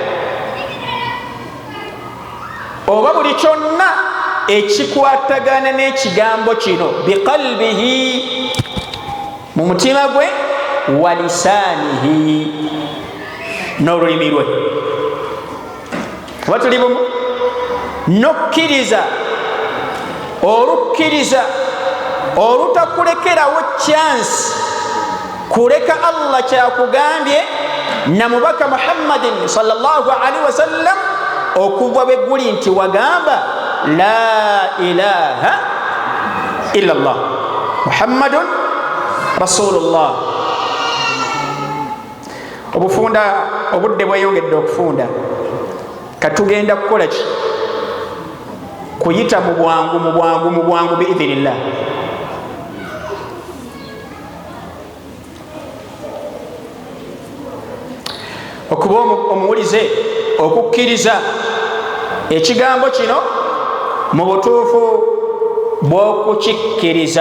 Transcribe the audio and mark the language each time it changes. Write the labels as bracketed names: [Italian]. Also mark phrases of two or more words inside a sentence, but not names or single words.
[Ganda] oba buli kyonna ekikwatagana n'ekigambo kino biqalbihi, mu mutima gwe, [Arabic] ولسانه, [Ganda] n'olulimi lwe. Oba tuli bumu, n'okkiriza, olukkiriza olutakulekerawo chance kuleka Allah kyakugambye na mubaka Muhammadin [Arabic] صلى الله عليه وسلم [Ganda] okuva bwe guli nti wagamba [Arabic] لا إله إلا الله محمد رسول الله. [Ganda] Obufunda obudde bweyongedde okufunda, katugenda kukola ki? Kuyita mu bwangu biidhinillah. Okuba omuwulize okukkiriza ekigambo kino mu butuufu bw'okukikkiriza.